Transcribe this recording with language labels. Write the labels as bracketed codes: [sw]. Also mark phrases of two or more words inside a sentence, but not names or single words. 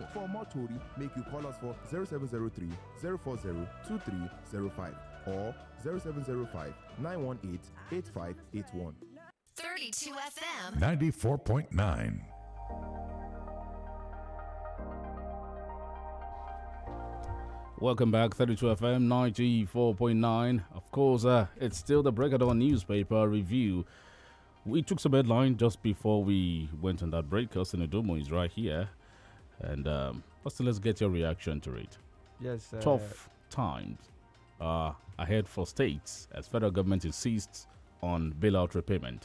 [en] For more story, make you call us for 0703 040 2305 or 0705 918 8581. 32 FM 94.9. Welcome back, 32 FM 94.9. Of course, it's still the Break of Dawn newspaper review. We took some headline just before we went on that break. Austin Odomo is right here. And Austin, let's get your reaction to it. Yes. Tough times ahead for states as federal government insists on bailout repayment.